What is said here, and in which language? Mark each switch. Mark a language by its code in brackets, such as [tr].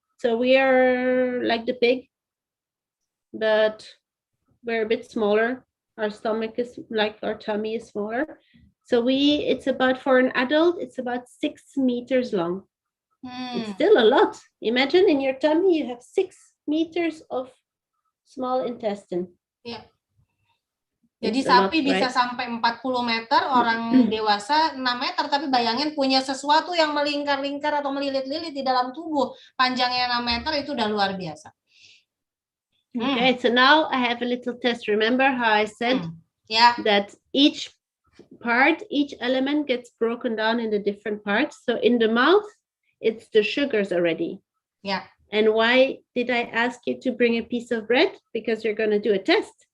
[en] So we are like the pig, but we're a bit smaller. Our stomach is like our tummy is smaller. So it's about, for an adult, it's about 6 meters long. It's still a lot. Imagine in your tummy, you have 6 meters of small intestine. Yeah. [id] Jadi sapi bisa sampai 40 meter, orang dewasa 6 meter, tapi bayangin punya sesuatu yang melingkar-lingkar atau melilit-lilit di dalam tubuh, panjangnya 6 meter, itu udah luar biasa. [en] Okay, so now I have a little test. Remember how I said that each element gets broken down into different parts. So in the mouth, it's the sugars already. Yeah. And why did I ask you to bring a piece of bread? Because you're going to do a test.